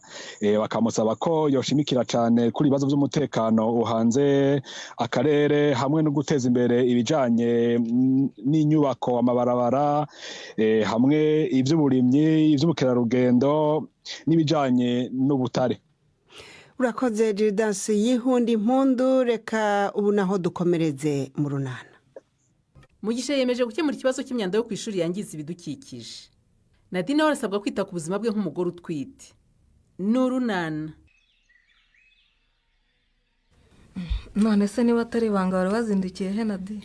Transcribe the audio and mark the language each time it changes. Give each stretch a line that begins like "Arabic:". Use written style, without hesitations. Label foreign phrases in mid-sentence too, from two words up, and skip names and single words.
Rundi: Bakamusaba ko yoshimikira cyane kuri ibibazo by'umutekano uhanze akarere hamwe no guteza imbere ibijanye n'inyubako, amabarabara, hamwe ivy'uburimyi, ivy'ubukerarugendo n'ibijanye n'ubutare. Urakoze Jidas Yihundimpundu. Reka ubu naho dukomereze mu runana.
Kinyarwanda: Mugisha yemeje gukemura ikibazo cy'imyanda yo ku ishuri yangiza ibidukikije. Nadine arasabwa kwita ku buzima bwe nk'umugore utwite. N'urunana. None se niba atari banga bari bazindukiye he Nadine?